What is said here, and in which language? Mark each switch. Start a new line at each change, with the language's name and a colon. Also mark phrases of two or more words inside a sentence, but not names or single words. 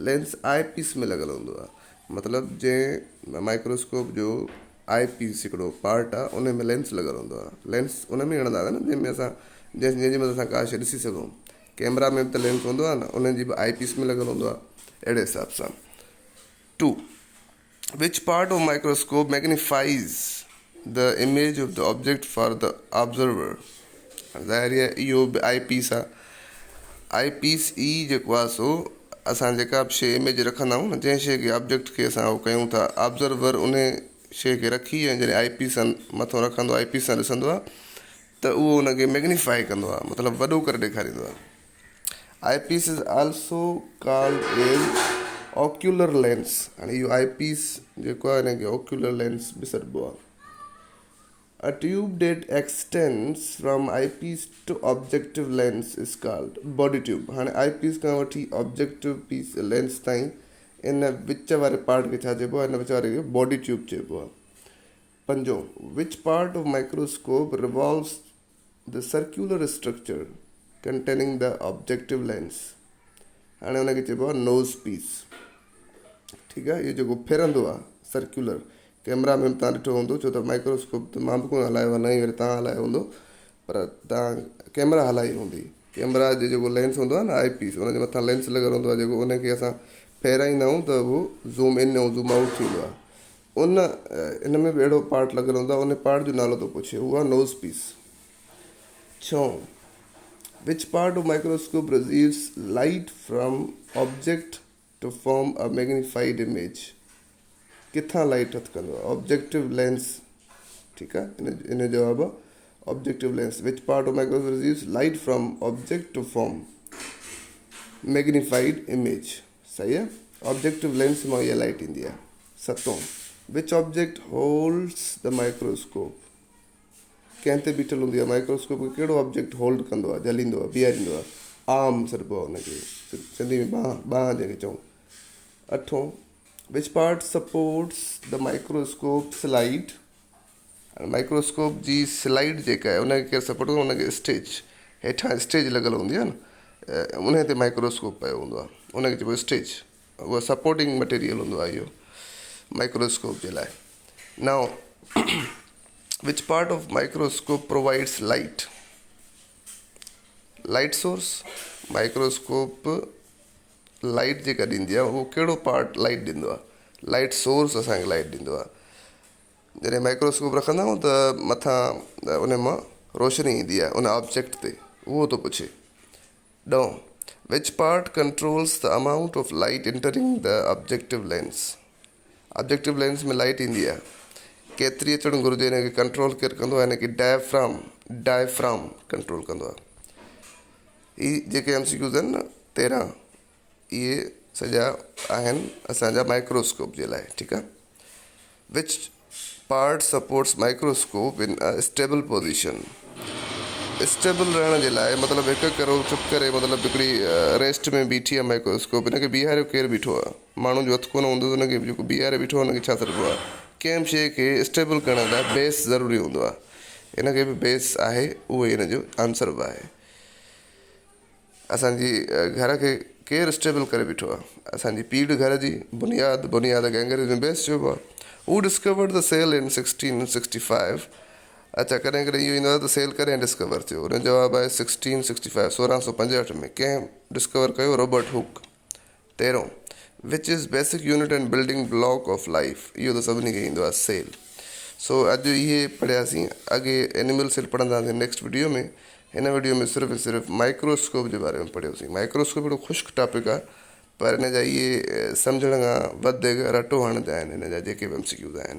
Sindhi: लेंस
English: eye piece
Sindhi: में लॻल हूंदो आहे। मतिलबु जंहिं माइक्रोस्कोप जो
English: eye piece
Sindhi: हिकिड़ो पार्ट आहे उन में लेंस लॻल हूंदो आहे। लेंस उन में हणंदा आहिनि जंहिंमें असां जंहिंजे मथां असां का शइ ॾिसी सघूं। कैमरा में त लेंस हूंदो आहे न, उन जी बि
English: eye piece
Sindhi: में लॻल हूंदो आहे। अहिड़े हिसाब सां 2.
English: Which part of microscope magnifies the image of the object for the observer?
Sindhi: ज़ाहिर आहे इहो बि
English: eye piece
Sindhi: आहे।
English: eye piece
Sindhi: ई जेको आहे सो असां जेका बि शइ इमेज रखंदा आहियूं न, जंहिं शइ खे ऑब्जेक्ट खे असां उहो कयूं था, ऑब्ज़र्वर उन शइ खे रखी ऐं जॾहिं
English: eye piece
Sindhi: सां मथां रखंदो आहे, आई पीस सां ॾिसंदो आहे त उहो उनखे मैग्नीफाई कंदो आहे, मतिलबु वॾो करे ॾेखारींदो आहे।
English: eye piece is also called as ocular lens.
Sindhi: हाणे इहो
English: eye piece
Sindhi: जेको आहे हिनखे
English: ocular lens
Sindhi: बि सॾिबो आहे।
English: a tube that extends from eye piece to objective lens is called body tube.
Sindhi: हाणे
English: eye piece
Sindhi: खां वठी
English: objective piece lens
Sindhi: ताईं इन विच वारे पार्ट खे छा चइबो आहे? इन विच वारे खे
English: body tube
Sindhi: चइबो आहे। 5.
English: which part of microscope revolves the circular structure containing the objective lens.
Sindhi: हाणे हुनखे चइबो आहे
English: nose piece.
Sindhi: ठीकु आहे, इहो जेको फिरंदो आहे सर्क्यूलर, कैमरा में तव्हां ॾिठो हूंदो, छो त माइक्रोस्कोप त मां बि कोन हलायो आहे, न ई वरी तव्हां हलायो हूंदो, पर तव्हां कैमरा हलाई हूंदी। कैमरा जो जेको लेंस हूंदो आहे न
English: eye piece,
Sindhi: उनजे मथां लेंस लॻल हूंदो आहे, जेको उनखे असां फेराईंदा आहियूं त उहो
English: zoom in
Sindhi: ऐं
English: zoom out
Sindhi: थींदो आहे। इन में बि अहिड़ो पार्ट लॻल हूंदो आहे, उन पार्ट जो नालो थो पुछे, उहो आहे
English: nose piece.
Sindhi: 6.
English: Which part of microscope receives light from object to form a magnified image?
Sindhi: किथां लाइट हथ कंदो आहे?
English: objective lens.
Sindhi: ठीकु आहे, इन जवाबु आहे
English: objective lens. which part of microscope receives light from object to form magnified image.
Sindhi: सही आहे,
English: objective lens
Sindhi: मां इहा लाइट ईंदी आहे। 7.
English: which object holds the microscope.
Sindhi: कंहिं ते बीठल हूंदी आहे माइक्रोस्कोप खे, कहिड़ो
English: object hold
Sindhi: कंदो आहे, झलींदो आहे, बीहारींदो आहे? आर्म सॾिबो आहे हुनखे, सिंधी में बांह जंहिंखे चऊं। 8.
English: which part supports the microscope slide.
Sindhi: माइक्रोस्कोप जी स्लाइड जेका आहे उनखे केरु सपोर्ट कंदो? उनखे स्टेज, हेठां स्टेज लॻल हूंदी आहे न, उन ते माइक्रोस्कोप पियो हूंदो आहे, उनखे चइबो स्टेज। उहा
English: supporting material
Sindhi: हूंदो आहे इहो माइक्रोस्कोप जे लाइ।
English: नाउ which part of microscope provides light? light source. microscope light
Sindhi: जेका ॾींदी आहे उहो कहिड़ो पार्ट लाइट ॾींदो आहे?
English: light source
Sindhi: असांखे लाइट ॾींदो आहे। जॾहिं माइक्रोस्कोप रखंदा आहियूं त मथां उन मां रोशनी ईंदी आहे उन ऑब्जेक्ट ते, उहो थो पुछे। 9.
English: which part controls the amount of light entering the objective lens. objective lens
Sindhi: में लाइट ईंदी आहे, केतिरी अचणु घुरिजे हिनखे कंट्रोल केरु कंदो आहे? हिनखे डायफ्राम कंट्रोल कंदो आहे। ही जेके MCQs आहिनि न 13, इहे सॼा आहिनि असांजा माइक्रोस्कोप जे लाइ। ठीकु आहे।
English: which part supports microscope in a stable position.
Sindhi: स्टेबल रहण जे लाइ मतिलबु हिकु करो चुप करे, मतिलबु हिकिड़ी रेस्ट में बीठी आहे माइक्रोस्कोप, हिनखे बीहारियो केरु बीठो आहे? माण्हू जो हथु कोन हूंदो, हुनखे जेको बीहारे बीठो आहे हुनखे छा सॾिबो आहे? कंहिं बि शइ खे स्टेबल करण लाइ बेस ज़रूरी हूंदो आहे। हिनखे बि बेस आहे, उहो ई हिन जो आंसर बि आहे। असांजी घर खे केरु स्टेबल करे बीठो आहे? असांजी पीढ़ घर जी बुनियाद खे अंग्रेज़ी में बेस चइबो आहे।
English: who discovered the cell in 1665.
Sindhi: अच्छा, कॾहिं कॾहिं इहो ईंदो आहे त सेल कॾहिं डिस्कवर थियो? हुन जो जवाबु आहे 1665, 1665 में। कंहिं डिस्कवर कयो? रॉबर्ट हुक। 13.
English: which is basic unit and building block of life.
Sindhi: इहो त सभिनी खे ईंदो आहे, सेल। सो अॼु इहे पढ़ियासीं, अॻे
English: animal cell
Sindhi: पढ़ंदासीं
English: next video
Sindhi: में। हिन वीडियो में सिर्फ़ु माइक्रोस्कोप जे बारे में पढ़ियोसीं। माइक्रोस्कोप हिकिड़ो ख़ुश्क टॉपिक आहे, पर हिन जा इहे सम्झण खां वधीक रटो हणंदा आहिनि हिन जा जेके बि MCQs आहिनि।